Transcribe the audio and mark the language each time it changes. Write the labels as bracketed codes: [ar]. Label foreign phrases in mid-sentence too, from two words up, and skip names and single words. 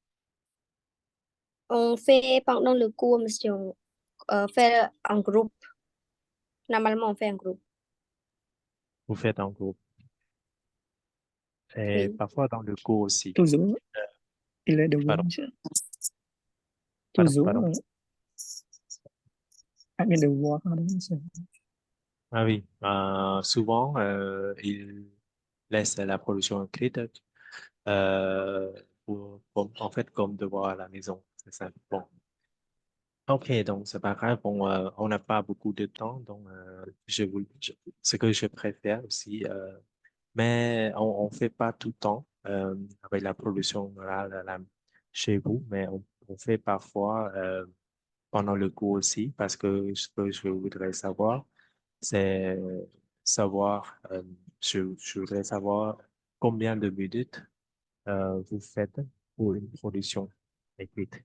[fr] On fait pendant le cours, monsieur, fait en groupe. Normalement, on fait en groupe. Vous faites en groupe. Et Oui. parfois dans le cours aussi. Toujours, il est devoir, Pardon, monsieur. pardon, Toujours, pardon. [vi] các cái devoir đó, [fr] monsieur. Ah oui, souvent, il laisse la production écrite en fait comme devoir à la maison. C'est ça. Bon. Ok, donc c'est pas grave. Bon, on n'a pas beaucoup de temps, donc ce que je préfère aussi, mais on fait pas tout le temps avec la production orale chez vous, mais on fait parfois pendant le cours aussi, parce que ce que je voudrais savoir, c'est savoir, je voudrais savoir combien de minutes vous faites pour une production écrite.